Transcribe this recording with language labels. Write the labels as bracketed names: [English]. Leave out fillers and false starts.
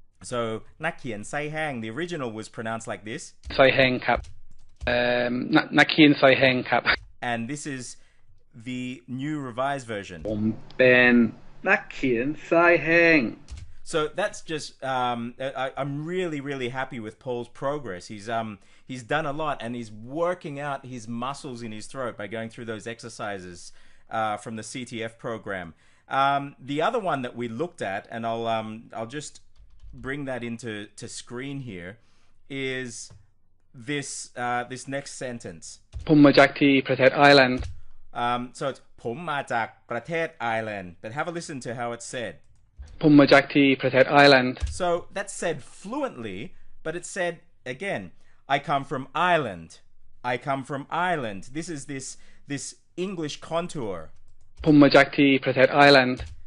[English] So นักเขียนไส้แห้ง, the original was pronounced like this. [Thai] สายแห้งครับนักเขียนสายแห้งครับ [English] And this is the new revised version. [Thai] ผมเป็นนักเขียนสายแห้ง [English] So that's just I'm really happy with Paul's progress. He's done a lot, and he's working out his muscles in his throat by going through those exercises from the CTF program. The other one that we looked at, and I'll just bring that into screen here, is this next sentence. [Thai] ผมมาจากที่ประเทศไอร์แลนด์ [English] So it's [Thai] ผมมาจากประเทศไอร์แลนด์ [English] but have a listen to how it's said. [Thai] ผมมาจากที่ประเทศไอร์แลนด์ [English] So that's said fluently, but it's said again. I come from Ireland. I come from Ireland. This is this English contour. [Thai] ผมมาจากที่ประเทศไอร์แลนด์